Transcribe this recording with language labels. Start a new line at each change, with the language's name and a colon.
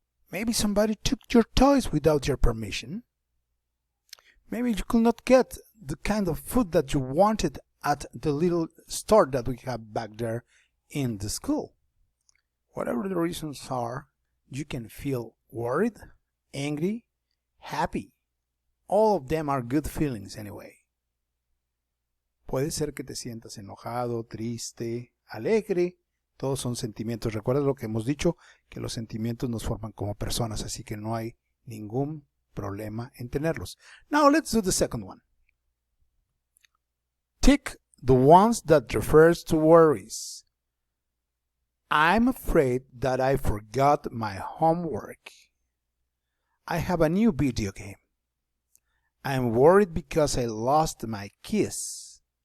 English: Maybe somebody took your toys without your permission. Maybe you could not get the kind of food that you wanted at the little store that we have back there in the school. Whatever the reasons are, you can feel worried, angry, happy. All of them are good feelings anyway.
Spanish: Puede ser que te sientas enojado, triste, alegre. Todos son sentimientos. Recuerda lo que hemos dicho, que los sentimientos nos forman como personas, así que no hay ningún problema en tenerlos.
English: Now let's do the second one. Tick the ones that refers to worries. I'm afraid that I forgot my homework. I have a new video game. I'm worried because I lost my keys.